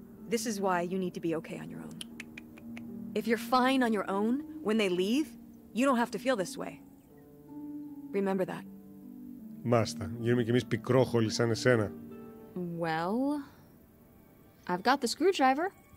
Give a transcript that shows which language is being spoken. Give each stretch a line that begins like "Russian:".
English: This is why you need to be okay on your own. If you're fine on your own, when they leave, you don't have to feel this way. Remember that.
Greek: Μάστα. Γίνουμε κι εμείς πικρόχολοι σαν εσένα.
English: well, I've got the screwdriver.